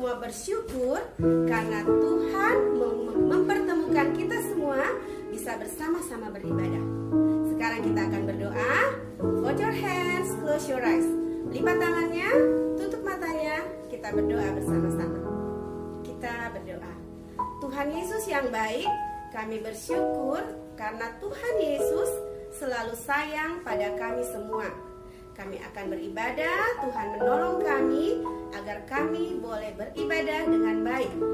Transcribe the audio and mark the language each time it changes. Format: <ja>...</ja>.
<id>Bersyukur karena Tuhan mempertemukan kita semua bisa bersama-sama beribadah. Sekarang kita akan berdoa.</id> <en>Fold your hands, close your eyes.</en> <id>Lipat tangannya, tutup matanya. Kita berdoa bersama-sama. Kita berdoa. Tuhan Yesus yang baik, kami bersyukur karena Tuhan Yesus selalu sayang pada kami semua. Kami akan beribadah, Tuhan menolong kami agar kami boleh beribadah dengan baik.</id>